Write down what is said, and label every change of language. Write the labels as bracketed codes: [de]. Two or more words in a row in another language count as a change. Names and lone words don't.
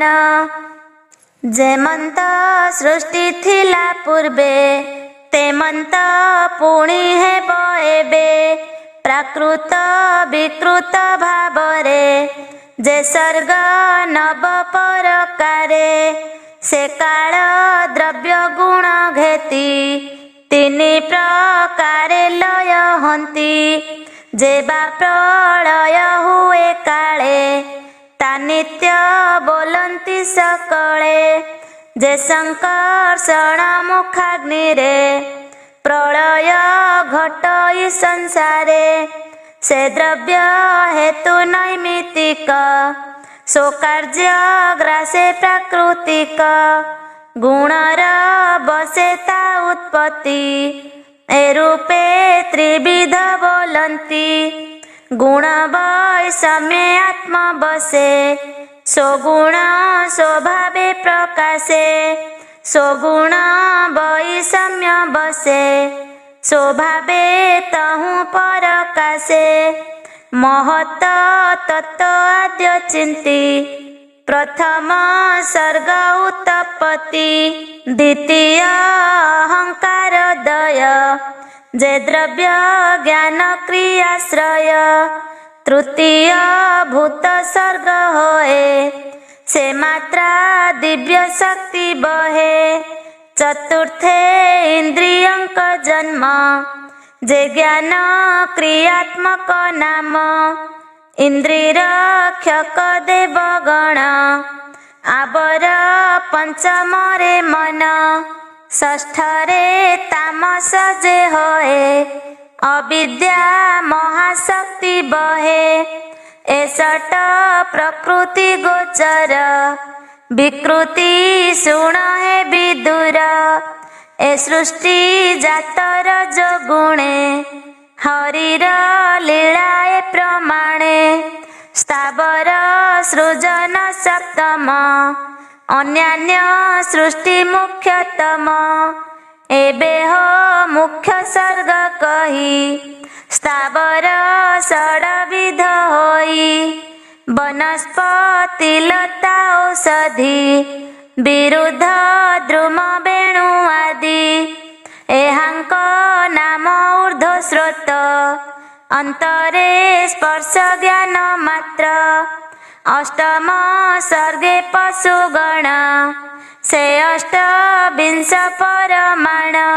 [or] ଯେମନ୍ତ ସୃଷ୍ଟି ଥିଲା ପୂର୍ବେ ତେମନ୍ତ ପୁଣି ହେବ ଏବେ। ପ୍ରାକୃତ ବିକୃତ ଭାବରେ ଯେ ସର୍ଗ ନବ ପରକାରେ। ସେ କାଳ ଦ୍ରବ୍ୟ ଗୁଣ ଘେତି ତିନି ପ୍ରକାରେ ଲୟ ହନ୍ତି। ଯେବା ପ୍ରଳୟ ହୁଏ କାଳେ ତା ନିତ୍ୟ ବୋଲନ୍ତି ସକଳେ ଯେ ସଙ୍କର୍ଷଣ ମୁଖାଗ୍ନି ରେ ପ୍ରଳୟ ଘଟଇ ସଂସାରେ ସେ ଦ୍ରବ୍ୟ ହେତୁ ନୈମିତ୍ତିକ ସୋ କାର୍ଯ୍ୟ ଗ୍ରାସେ ପ୍ରାକୃତିକ ଗୁଣର ବଶେ ତା ଉତ୍ପତ୍ତି ଏ ରୂପେ ତ୍ରିବିଧ ବୋଲନ୍ତି ଗୁଣ ବୈଷମ୍ୟ ଆତ୍ମା ବଶେ ସୋ ଗୁଣ ସ୍ୱଭାବେ ପ୍ରକାଶେ ସୋ ଗୁଣ ବୈଷମ୍ୟ ବଶେ ସ୍ୱଭାବେ ତହୁ ପରକାଶେ ମହତ ତତ୍ତ୍ୱ ଆଦ୍ୟ ଚିନ୍ତି ପ୍ରଥମ ସର୍ଗ ଉତ୍ପତ୍ତି ଦ୍ୱିତୀୟ ଅହଂକାର ଦୟ ଯେ ଦ୍ରବ୍ୟ ଜ୍ଞାନ କ୍ରିୟାଶ୍ରୟ ତୃତୀୟ ଭୂତ ସର୍ଗ ହୋଏ ସେ ମାତ୍ରା ଦିବ୍ୟ ଶକ୍ତି ବହେ ଚତୁର୍ଥେ ଇନ୍ଦ୍ରିୟଙ୍କ ଜନ୍ମ ଯେ ଜ୍ଞାନ କ୍ରିୟାତ୍ମକ ନାମ ଇନ୍ଦ୍ରିୟ କ୍ଷକ ଦେବଗଣ ଆବର ପଞ୍ଚମ ରେ ମନ ଷଷ୍ଠରେ ତାମସ ଯେ ହୋଏ ଅବିଦ୍ୟା ମହାଶକ୍ତି ବହେ ଏସଟ ପ୍ରକୃତି ଗୋଚର ବିକୃତି ସୁଣ ହୈ ବିଦୁର ଏ ସୃଷ୍ଟି ଜାତର ଯୋ ଗୁଣେ ହରିର ଲୀଳାଏ ପ୍ରମାଣେ ସ୍ଥାବର ସୃଜନ ସପ୍ତମ ଅନ୍ୟାନ୍ୟ ସୃଷ୍ଟି ମୁଖ୍ୟତମ ଏବେ ହୋ ମୁଖ୍ୟ ସର୍ଗ କହି ସ୍ଥାବର ଷଡ଼ବିଧ ହୋଇ ବନସ୍ପତି ଲତା ଔଷଧି ବିରୁଦ୍ଧ ଦ୍ରୁମ ବେଣୁ ଆଦି ଏହାଙ୍କ ନାମ ଊର୍ଦ୍ଧ୍ୱ ସ୍ରୋତ ଅନ୍ତରେ ସ୍ପର୍ଶ ଜ୍ଞାନ ମାତ୍ର ଅଷ୍ଟମ ସର୍ଗେ ପଶୁଗଣ ସେ ଅଷ୍ଟବିଂଶ ପରମାଣ